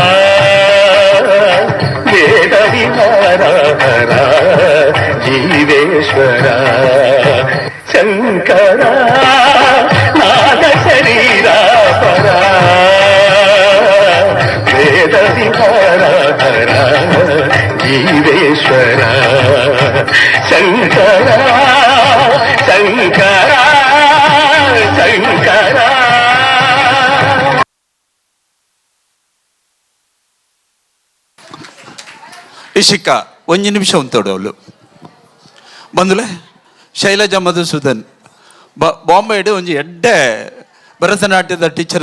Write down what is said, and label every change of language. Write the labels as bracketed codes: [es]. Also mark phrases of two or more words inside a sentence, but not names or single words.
[sa] వేద విహారా జీవేశ్వర శంకరా నాద శరీరా పరా వేద విహారా జీవేశ్వర శంకర శంకర శంకర [tcy] ಇಶಿಕ ಒಂಜಿ ನಿಮಿಷ ಉಂತೋಡು ಅವಳು ಬಂದುಲೆ ಶೈಲಜಾ ಮಧುಸೂದನ್ ಬಾಂಬೆಡು ಒಂಜಿ ಎಡ್ಡೆ ಭರತನಾಟ್ಯದ ಟೀಚರ್